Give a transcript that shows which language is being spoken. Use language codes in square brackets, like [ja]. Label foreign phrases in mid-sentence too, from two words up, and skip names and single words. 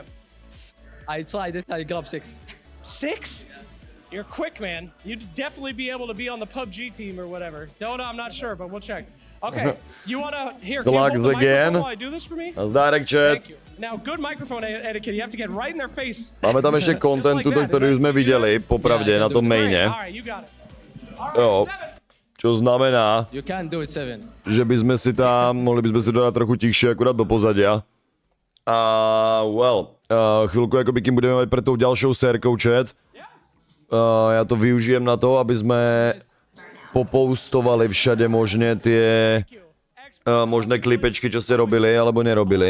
[en] I tried it. I grabbed 6. 6? Yes. You're quick, man. You'd definitely be able to be on the PUBG team or whatever. Dota, I'm not sure, but we'll check. Okay, you want to... Here, can you hold the microphone while I do this for me? Direct chat. Thank you. Now, good microphone etiquette. You have to get right in their face. [cs] Máme tam ještě contentu, který jsme viděli, popravdě, na tom maině. Jo. [sk] Čo znamená, [cs] že bychom si tam, mohli bychom si dodat [sk] trochu tichšie, akurát do pozadia. Chvilku jakoby kým budeme mať pred tou ďalšou sérkou chat. Ja to využijem na to, aby sme popostovali všade možne tie možné klipečky, čo ste robili alebo nerobili.